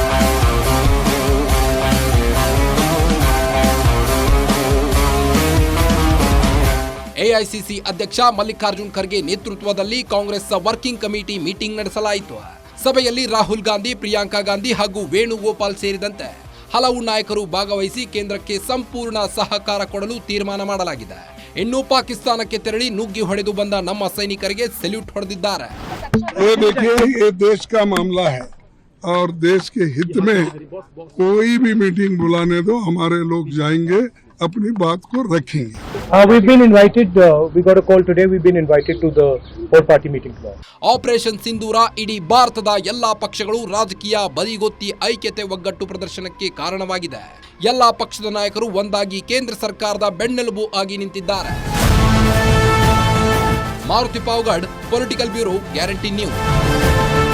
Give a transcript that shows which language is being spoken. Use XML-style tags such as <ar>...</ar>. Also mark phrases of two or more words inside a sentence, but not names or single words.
<kn>ಎಐಸಿಸಿ ಅಧ್ಯಕ್ಷ ಮಲ್ಲಿಕಾರ್ಜುನ್ ಖರ್ಗೆ ನೇತೃತ್ವದಲ್ಲಿ</kn> <en>Congress working committee meeting</en> <kn>ನಡೆಸಲಾಯಿತು. ಸಭೆಯಲ್ಲಿ ರಾಹುಲ್ ಗಾಂಧಿ, ಪ್ರಿಯಾಂಕಾ ಗಾಂಧಿ ಹಾಗೂ ವೇಣುಗೋಪಾಲ್ ಸೇರಿದಂತೆ ಹಲವು ನಾಯಕರು ಭಾಗವಹಿಸಿ ಕೇಂದ್ರಕ್ಕೆ ಸಂಪೂರ್ಣ ಸಹಕಾರ ಕೊಡಲು ತೀರ್ಮಾನ ಮಾಡಲಾಗಿದೆ. ಇನ್ನು ಪಾಕಿಸ್ತಾನಕ್ಕೆ ತೆರಳಿ ನುಗ್ಗಿ ಹೊಡೆದು ಬಂದ ನಮ್ಮ ಸೈನಿಕರಿಗೆ ಸೆಲ್ಯೂಟ್ ಹೊಡೆದಿದ್ದಾರೆ.</kn> <hi>और देश के हित में कोई भी मीटिंग बुलाने दो, हमारे लोग जाएंगे, अपनी बात को रखेंगे.</hi> <en>We've been invited. We got a call today. We've been invited to the whole party meeting tomorrow.</en> <kn>ಆಪರೇಷನ್ ಸಿಂಧೂರ ಇಡೀ ಭಾರತದ ಎಲ್ಲಾ ಪಕ್ಷಗಳು ರಾಜಕೀಯ ಬದಿಗೊತ್ತಿ ಐಕ್ಯತೆ ಒಗ್ಗಟ್ಟು ಪ್ರದರ್ಶನಕ್ಕೆ ಕಾರಣವಾಗಿದೆ. ಎಲ್ಲಾ ಪಕ್ಷದ ನಾಯಕರು ಒಂದಾಗಿ ಕೇಂದ್ರ ಸರ್ಕಾರದ ಬೆನ್ನೆಲುಬು ಆಗಿ ನಿಂತಿದ್ದಾರೆ. ಮಾರುತಿ ಪಾವಗಡ್,</kn> <en>political bureau,</en> <kn>ಗ್ಯಾರಂಟಿ ನ್ಯೂಸ್.</kn>